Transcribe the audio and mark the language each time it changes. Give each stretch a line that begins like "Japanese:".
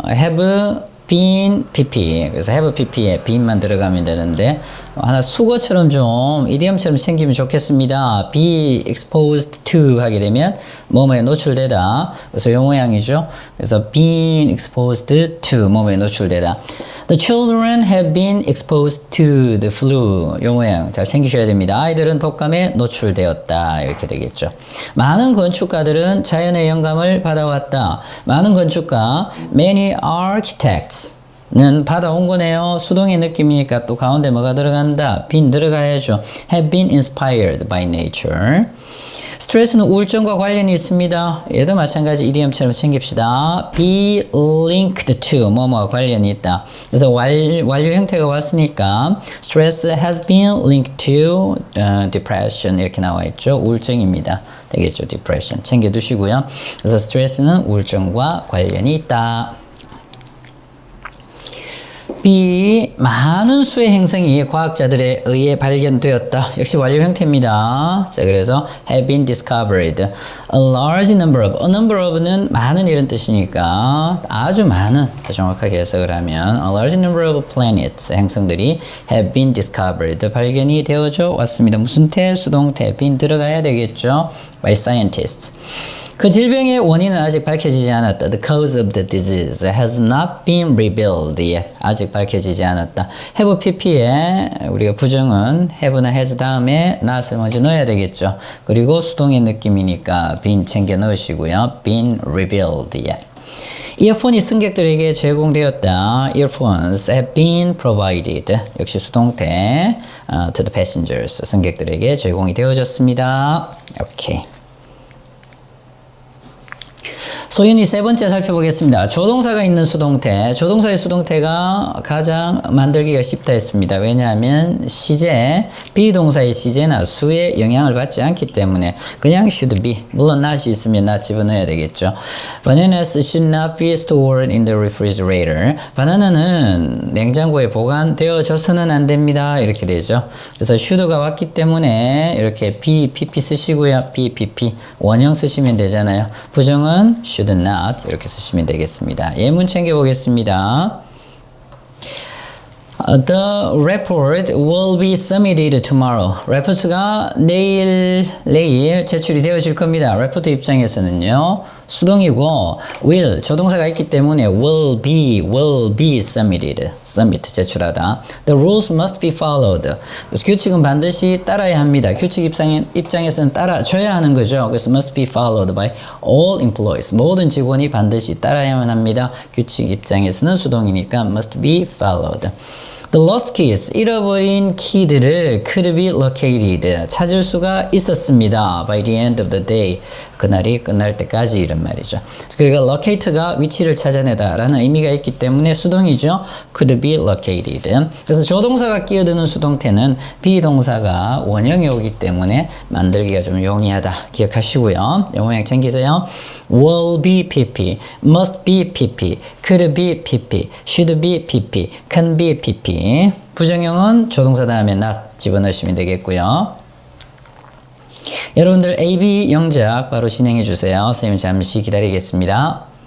English: have been pp.
Korean: 그래서 have pp에 bean만 들어가면 되는데 하나 수거처럼 좀 이디엄처럼 생기면 좋겠습니다.
English: be exposed to
Korean: 하게 되면 뭐뭐에 노출되다. 그래서 요 모양이죠. 그래서
English: been exposed to
Korean: 뭐뭐에 노출되다.
English: The children have been exposed to the flu.
Korean: 요 모양 잘 챙기셔야 됩니다. 아이들은 독감에 노출되었다. 이렇게 되겠죠. 많은 건축가들은 자연의 영감을 받아왔다. 많은 건축가,
English: many architects
Korean: 는 받아온 거네요. 수동의 느낌이니까 또 가운데 뭐가 들어간다? been 들어가야죠.
English: have been inspired by nature.
Korean: 스트레스는 우울증과 관련이 있습니다. 얘도 마찬가지 이디엄처럼 챙깁시다.
English: be linked to
Korean: 뭐뭐와 관련이 있다. 그래서 완료 형태가 왔으니까
English: stress has been linked to depression
Korean: 이렇게 나와 있죠. 우울증입니다. 되겠죠. depression 챙겨두시고요. 그래서 스트레스는 우울증과 관련이 있다. B. 많은 수의 행성이 과학자들에 의해 발견되었다. 역시 완료 형태입니다. 자, 그래서
English: have been discovered. A large number of. A number of
Korean: 는 많은 이런 뜻이니까 아주 많은, 더 정확하게 해석을 하면
English: a large number of planets,
Korean: 행성들이
English: have been discovered.
Korean: 발견이 되어져 왔습니다. 무슨 태? 수동태. been 들어가야 되겠죠.
English: by scientists.
Korean: 그 질병의 원인은 아직 밝혀지지 않았다.
English: The cause of the disease has not been revealed yet.
Korean: 아직 밝혀지지 않았다. have pp에 우리가 부정은 have나 has 다음에 not을 먼저 넣어야 되겠죠. 그리고 수동의 느낌이니까 been 챙겨 넣으시고요.
English: been revealed yet.
Korean: 이어폰이 승객들에게 제공되었다.
English: Earphones have been provided.
Korean: 역시 수동태
English: to the passengers.
Korean: 승객들에게 제공이 되어졌습니다. 오케이. 소윤이 세 번째 살펴보겠습니다. 조동사가 있는 수동태. 조동사의 수동태가 가장 만들기가 쉽다 했습니다. 왜냐하면 시제, 비동사의 시제나 수에 영향을 받지 않기 때문에 그냥 should be. 물론 not이 있으면 not 집어넣어야 되겠죠.
English: Bananas should not be stored in the refrigerator.
Korean: 바나나는 냉장고에 보관되어져서는 안 됩니다. 이렇게 되죠. 그래서 should가 왔기 때문에 이렇게 be, pp 쓰시고요. be, pp. 원형 쓰시면 되잖아요. 부정은 should not 이렇게 쓰시면 되겠습니다. 예문 챙겨보겠습니다.
English: The report will be submitted tomorrow.
Korean: 레포트가 내일 제출이 되어질 겁니다. 레포트 입장에서는요. 수동이고 will 조동사가 있기 때문에
English: will be submitted.
Korean: submit 제출하다.
English: The rules must be followed.
Korean: 그래서 규칙은 반드시 따라야 합니다. 규칙 입장에서는 따라줘야 하는 거죠. 그래서
English: must be followed by all employees.
Korean: 모든 직원이 반드시 따라야만 합니다. 규칙 입장에서는 수동이니까
English: must be followed. The lost keys,
Korean: 잃어버린 키들을
English: could be located,
Korean: 찾을 수가 있었습니다.
English: By the end of the day,
Korean: 그날이 끝날 때까지 이런 말이죠. 그러니까 locate가 위치를 찾아내다 라는 의미가 있기 때문에 수동이죠.
English: could be located.
Korean: 그래서 조동사가 끼어드는 수동태는 비동사가 원형이 오기 때문에 만들기가 좀 용이하다. 기억하시고요. 영어양 챙기세요.
English: will be pp, must be pp, could be pp, should be pp, can be pp.
Korean: 부정형은 조동사 다음에 not 집어넣으시면 되겠고요. 여러분들 AB 영작 바로 진행해 주세요. 선생님 잠시 기다리겠습니다.